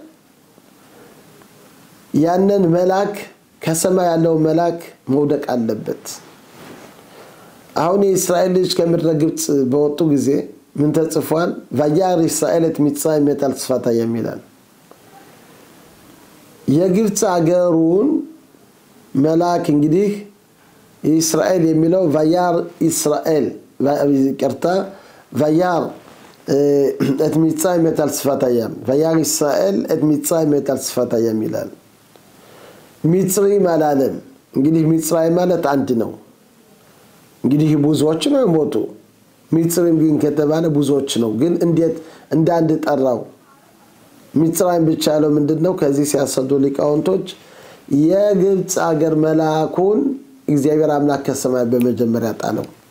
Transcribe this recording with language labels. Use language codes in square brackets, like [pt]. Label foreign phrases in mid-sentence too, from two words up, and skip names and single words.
[am] ያንን መልአክ ከሰማይ ያለው መልአክ መውደቅ አለበት አሁን የእስራኤል ልጅ ከምድረ ግብጽ በወጡ ጊዜ ምን ተጽፏል [he] וירא ישראל את מצרים מת על שפתים [am] ይላል የግብጽ አገሩን መልአክ እንግዲህ እስራኤል የሚለው [he] וירא ישראל [am] ይቅርታ [he] וירא את מצרים מת על שפתים וירא ישראל את מצרים מת על שפתים [am] ይላል ሚጽሪ ማለት እንግዲህ ሚጽራይ ማለት አንድ ነው እንግዲህ ብዙዎች ነው ሞቱ ሚጽሪም ግን ከተባለ ብዙዎች ነው ግን እንዴት እንደ አንድ ጠራው ሚጽራይም ብቻ ነው ምንድነው ከዚህ ሲያሰዱ ሊቃውንቶች የግብጽ አገር መልአኩን እግዚአብሔር አምላክ ከሰማይ በመጀመሪያ ጣለው